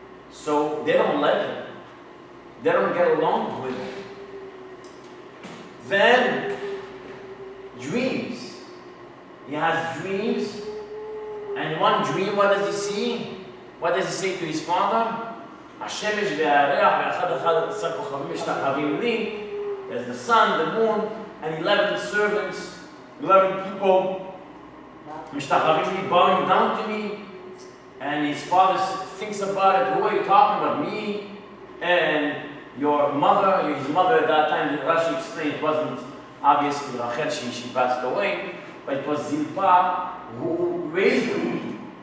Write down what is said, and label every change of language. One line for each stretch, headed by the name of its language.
English: So they don't like him. They don't get along with him. Then, dreams. He has dreams. And one dream, what does he see? What does he say to his father?
Hebrew: השמש והירח ואחד אחד עשר כוכבים משתחווים לי.
English: There's the sun, the moon, and 11 servants, 11 people
Hebrew: משתחווים לי,
English: bowing down to me. And his father thinks about it. Who are you talking about? Me and your mother. His mother at that time, Rashi explained, it wasn't obviously Rachel, she passed away, but it was Zilpah who raised him.